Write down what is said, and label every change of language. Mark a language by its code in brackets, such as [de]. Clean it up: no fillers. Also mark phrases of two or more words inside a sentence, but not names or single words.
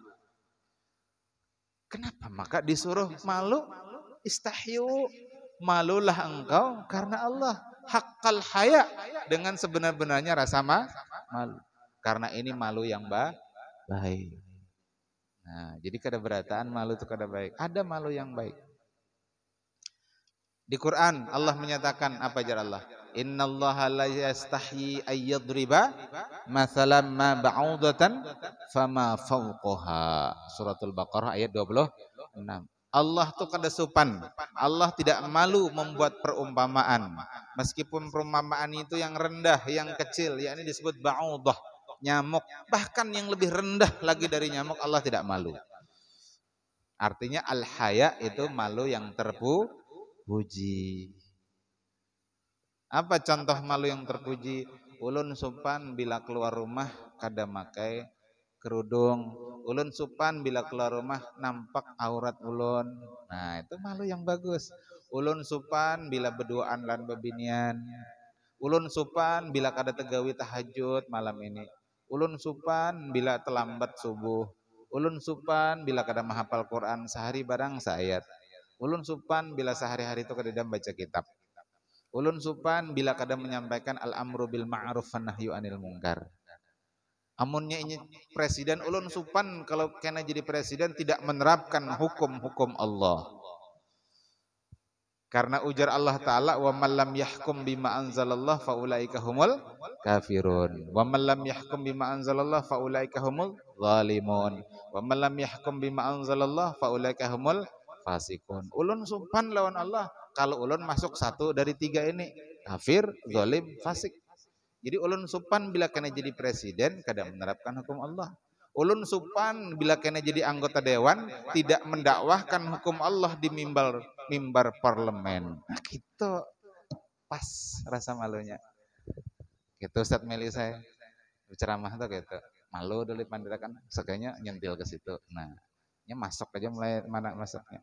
[id] Kenapa? Maka disuruh malu, istahyu, malulah engkau karena Allah. [ar] حق الحياء, [id] dengan sebenar-benarnya rasa malu. Karena ini malu yang baik. Nah, [bjn] jadi kada berataan malu itu kada baik. [id] Ada malu yang baik. [bjn] Di Quran Allah menyatakan apa jar Allah? [ar] إن الله لا يستحيي أن يضرب مثلا ما بعوضة فما فوقها. [bjn] Suratul Baqarah ayat 26. Allah tuh kada sopan. [id] Allah tidak malu membuat perumpamaan. Meskipun perumpamaan itu yang rendah, yang kecil, yakni disebut ba'udah, nyamuk. Bahkan yang lebih rendah lagi dari nyamuk Allah tidak malu. Artinya al-haya itu malu yang terpuji. Apa contoh malu yang terpuji? [bjn] Ulun sopan bila keluar rumah kada makai kerudung. Ulun sopan bila keluar rumah nampak aurat ulun. [id] Nah, itu malu yang bagus. [bjn] Ulun sopan bila berduaan lan bebinian. Ulun sopan bila kada tegawi tahajud malam ini. Ulun sopan bila terlambat subuh. Ulun sopan bila kada menghafal Quran sehari barang seayat. Ulun supan bila sehari-hari itu kadang baca kitab. Ulun supan bila kadang menyampaikan [ar] الأمر بالمعروف والنهي عن المنكر. [bjn] Amunnya ini presiden, ulun supan kalau kena jadi presiden tidak menerapkan hukum-hukum Allah. Karena ujar Allah Ta'ala, [ar] ومن لم يحكم بما أنزل الله فأولئك هم الكافرون. ومن لم يحكم بما أنزل الله فأولئك هم الظالمون. ومن لم يحكم بما أنزل الله فأولئك هم الفاسقون. [bjn] Ulun sumpah lawan Allah, kalau ulun masuk satu dari tiga ini, kafir, zalim, fasik. Jadi ulun supan bila kena jadi presiden kadang menerapkan hukum Allah. Ulun supan bila kena jadi anggota dewan tidak mendakwahkan hukum Allah di mimbar parlemen. [id] Nah, gitu pas rasa malunya. Gitu Ustaz Meli saya berceramah tuh gitu. [bjn] Malu dulu pandirakan, sekalinya nyentil ke situ. Nah, ini masuk aja mulai mana masuknya.